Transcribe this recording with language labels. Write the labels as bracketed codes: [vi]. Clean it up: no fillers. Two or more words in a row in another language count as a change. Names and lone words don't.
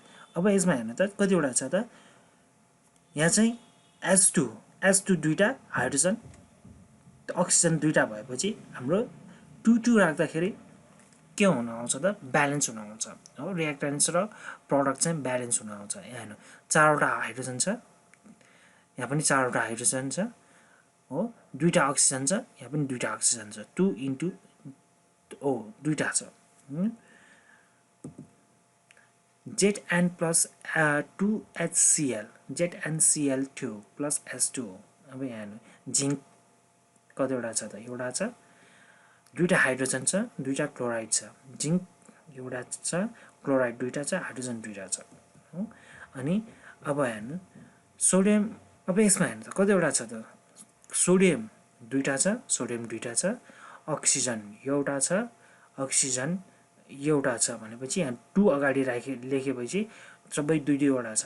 [ne] अब यसमा हेर्नु त कतिवटा छ त, यहाँ चाहिँ S2 दुईटा, हाइड्रोजन अक्सिजन दुईटा भएपछि हाम्रो 2 राख्दाखेरि के हुन आउँछ त, ब्यालेन्स हुन आउँछ हो, रिएक्टेन्ट्स र प्रडक्ट चाहिँ ब्यालेन्स हुन आउँछ। यहाँ हेर्नु चारवटा हाइड्रोजन छ, यहाँ पनि चारवटा हाइड्रोजन छ हो, दुईटा अक्सिजन छ, यहाँ पनि दुईटा अक्सिजन छ, 2 into O दुईटा छ। Zn प्लस 2HCl ZnCl2 प्लस S2O। अब यहाँ हेर्नु जिंक कतिवटा छ त, एउटा छ, दुईटा हाइड्रोजन छ, दुईटा क्लोराइड छ, जिंक एउटा छ, क्लोराइड दुईटा छ, हाइड्रोजन दुईटा छ हो। अनि अब हेर्नु सोडियम, अब यसमा हेर्नु त कतिवटा छ त, सोडियम दुईटा छ, सोडियम दुईटा छ, अक्सिजन एउटा छ, अक्सिजन एउटा छ भनेपछि यहाँ 2 अगाडि लेखेपछि सबै दुईवटा छ।